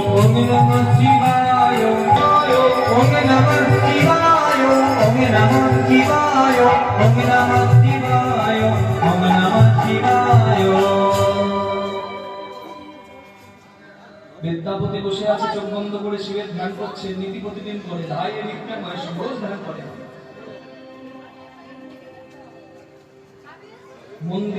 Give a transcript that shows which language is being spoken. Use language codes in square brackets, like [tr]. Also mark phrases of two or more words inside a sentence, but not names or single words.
[sa] ओम नमः शिवाय, ओम नमः शिवाय, ओम नमः शिवाय, ओम नमः शिवाय, ओम नमः शिवाय। [bn] বিদ্যাপতি বসে আছে, চোখ বন্ধ করে শিবের ধ্যান করছে, নীতি প্রতিদিন করে। ভাই এই নীতিটা নয়, রোজ ধ্যান করে। মন্দির